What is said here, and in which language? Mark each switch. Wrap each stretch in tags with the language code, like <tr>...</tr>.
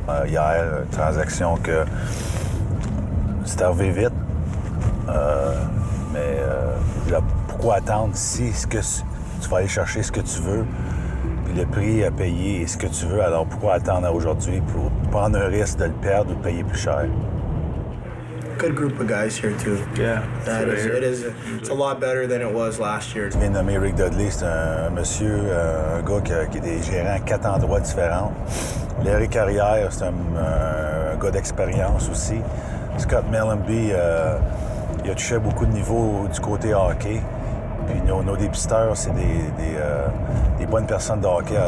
<fr>Hier, une transaction que c'est arrivé vite, mais pourquoi attendre si tu vas aller chercher ce que tu veux, puis le prix à payer est ce que tu veux, alors pourquoi attendre à aujourd'hui pour prendre un risque de le perdre ou de payer plus cher?</fr> <en>Good group of guys here too. Yeah, it's a lot better than it was last year.</en> <fr>Je viens de nommer Rick Dudley, c'est un monsieur, un gars qui est gérant à 4 endroits différents. Larry Carrière, c'est un gars d'expérience aussi. Scott Mellenby, il a touché beaucoup de niveaux du côté hockey. Puis nos dépisteurs, c'est des bonnes personnes de hockey.</fr>